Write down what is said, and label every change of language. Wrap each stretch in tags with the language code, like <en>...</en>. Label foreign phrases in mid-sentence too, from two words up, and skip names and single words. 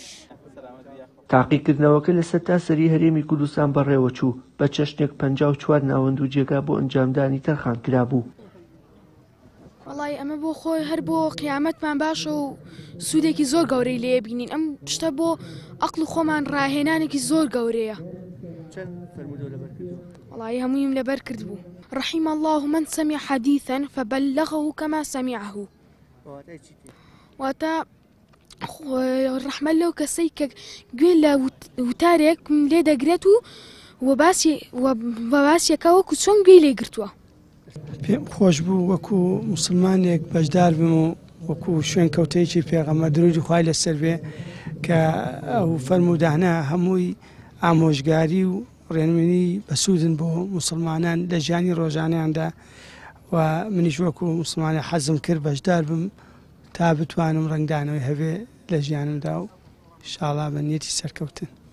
<ckb>تاقیکردنەوەکە لە سەرتاسەری هەرێمی کوردستان بەڕێوەچوو بە چەشنێک 54 ناوەند و جێگا بۆ ئەنجامدانی تەرخان کرابوو. وڵای ئەمە بۆ خۆی هەر بۆ قیامەتمان باشە و سوودێکی زۆر گەورەی لێ بینین. ئەم شتە بۆ عەقڵ خۆمان ڕاهێنانێکی زۆر گەورەیە. وڵای هەموویم لەبەر کرد بوو.</ckb> <ar>رحم الله من سمع حديثا فبلغه كما سمعه.</ar> <ckb>واتە ڕەحمەت لەو کەسەی کە گوێ لە وتارێک لێ دەگرێت و باسیەکە وەکو چۆن گوێی لێ گرتووە. پێم خۆش بوو وەکو مسلمانێک بەشدار بم و وەکو شوێن کەوتەیەکی پێغەمبەر درودی خوای لەسەر بێ کە ئەو فەرموودانە هەمووی ئامۆژگاری و ڕێنمونی بەسوودن بۆ مسلمانان لە ژیانی ڕۆژانەیاندا و منیش وەکو مسلمانە حەزم کرد بەشدار بم تا بتوانم ڕنگدانەوەی هەبێ لە ژیانمدا و ئینشاڵڵا بە نیەتی سەرکەوتن.</ckb>